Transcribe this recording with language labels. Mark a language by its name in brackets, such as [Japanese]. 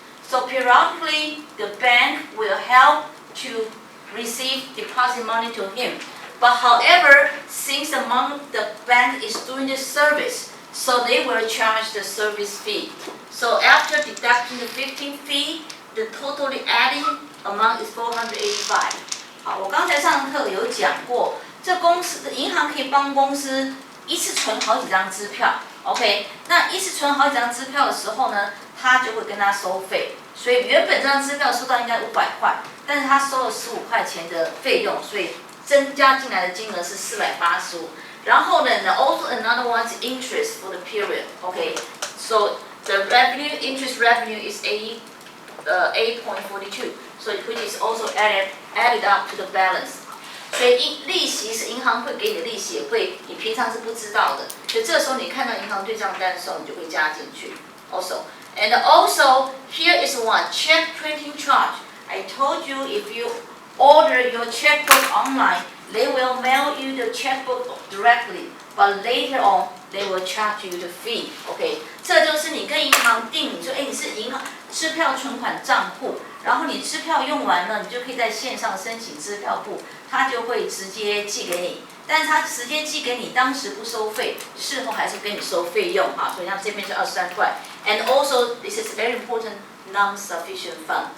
[English] So periodically, the bank will help to receive deposit money to him. But however, since the bank is doing the service, so they will charge the service fee. So after deducting the 15 fee, the totally adding amount is 485. [Chinese] 好，我刚才上课有讲过，这公司的银行可以帮公司一次存好几张支票 ，OK？那一次存好几张支票的时候呢，他就会跟他收费。所以原本这张支票收到应该500块，但是他收了15块钱的费用，所以增加进来的金额是485。然后呢 [English] ，also another one is interest for the period. Okay, so the interest revenue is 8.42, so which is also added up to the balance. [Chinese] 所以利息是银行会给你的利息，也会你平常是不知道的，所以这时候你看到银行对账单的时候，你就会加进去。 [English] And also here is one check printing charge. I told you if you order your checkbook online, they will mail you the checkbook directly, but later on they will charge you the fee. [Chinese] OK， 这就是你跟银行订，你说你是银行支票存款账户，然后你支票用完了，你就可以在线上申请支票簿，他就会直接寄给你。但是他直接寄给你，当时不收费，事后还是给你收费用哈。所以像这边是23块。 [English] And also this is very important, non-sufficient fund.